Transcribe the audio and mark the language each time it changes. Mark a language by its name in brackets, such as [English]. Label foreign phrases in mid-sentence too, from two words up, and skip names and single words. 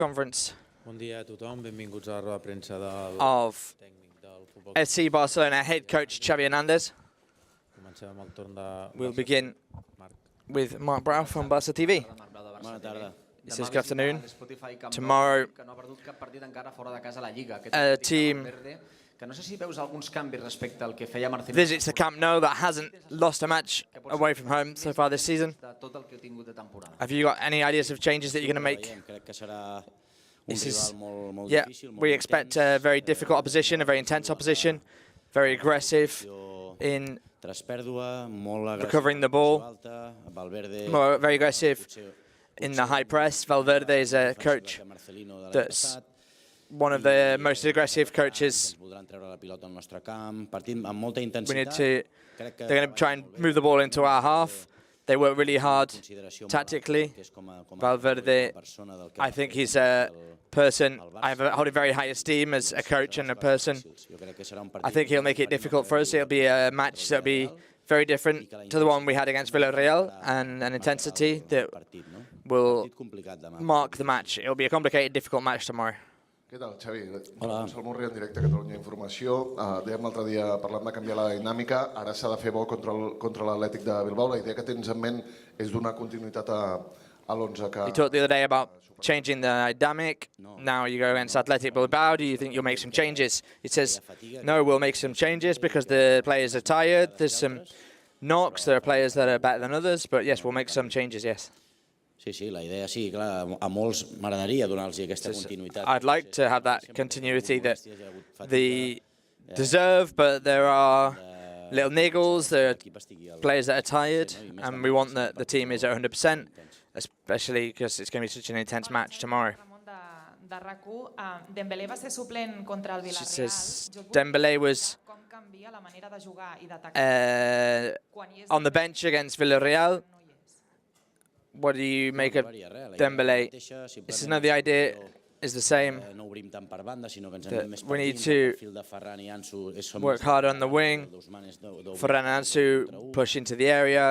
[English] conference [Catalan] Bon dia a tothom, benvinguts a la roda de premsa del [English] of [Catalan] tècnic del futbol. [English] SC Barcelona head coach Xavi Hernández. [Catalan] Comencem amb el torn de [English] We'll begin Marc. with Mark Brown from Barça TV. [Catalan] Bona tarda. [English] It says good afternoon. Tomorrow, a team [Catalan] que no sé si veus alguns canvis respecte al que feia Marcelo. [English] visits the Camp Nou that hasn't lost a match away from home so far this season. [Catalan] Tot el que ha tingut de temporada. [English] Have you got any ideas of changes that you're going to make? [Catalan] Crec que serà un [English] This is, [Catalan] rival molt [English] yeah, [Catalan] difícil, [English] we expect a very difficult opposition, a very intense opposition, very aggressive in [Catalan] tras pèrdua, molt agressiu, [English] recovering the ball, [Catalan] alta, Valverde, [English] very aggressive in the high press. Valverde is a coach that's one of the most aggressive coaches. [Catalan] voldran treure la pilota al nostre camp, partim amb molta [English] We need [Catalan] intensitat. [English] to, they're going to try and move the ball into our half. They work really hard tactically. Valverde, I think he's a person I hold in very high esteem as a coach and a person. I think he'll make it difficult for us. It'll be a match that'll be very different to the one we had against Villarreal, and an intensity that will mark the match. It'll be a complicated, difficult match tomorrow. [Catalan] Què tal, Xavi? Hola. Salmó en directe a Catalunya Informació. Dèiem l'altre dia, parlant de canviar la dinàmica, ara s'ha de fer bo contra l'Atlètic de Bilbao. La idea que tens en ment és donar continuïtat a l'11 que... [English] You talked the other day about changing the dynamic. Now you go against Athletic Bilbao. Do you think you'll make some changes? He says, no, we'll make some changes because the players are tired. There's some knocks. There are players that are better than others. But yes, we'll make some changes, yes. [Catalan] Sí, la idea sí, clar, a molts m'agradaria donar-los aquesta continuïtat. [English] I'd like to have that continuity that they deserve, but there are little niggles, there are players that are tired, and we want that the team is at 100%, especially because it's going to be such an intense match tomorrow. [Catalan] Dembélé va ser suplent contra el [English] She [Catalan] Villarreal. [English] says Dembélé was [Catalan] Com canvia la manera de jugar i d'atacar quan hi és [English] on the bench against Villarreal. What do you make of Dembélé? This is no, the idea is the same. We need to work hard on the wing. Ferran and Ansu push into the area.